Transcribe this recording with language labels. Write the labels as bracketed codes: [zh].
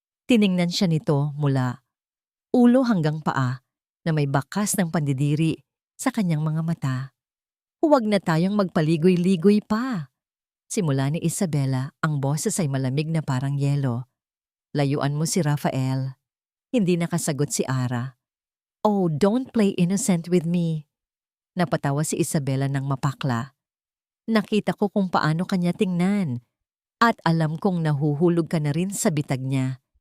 [tl] Tiningnan siya nito mula ulo hanggang paa na may bakas ng pandidiri sa kanyang mga mata. Huwag na tayong magpaligoy-ligoy pa. Simula ni Isabela, ang boses ay malamig na parang yelo. Layuan mo si Rafael. Hindi nakasagot si Ara. [en] Oh, don't play innocent with me. [tl] Napatawa si Isabela ng mapakla. Nakita ko kung paano kanya tingnan. At alam kong nahuhulog ka na rin sa bitag niya.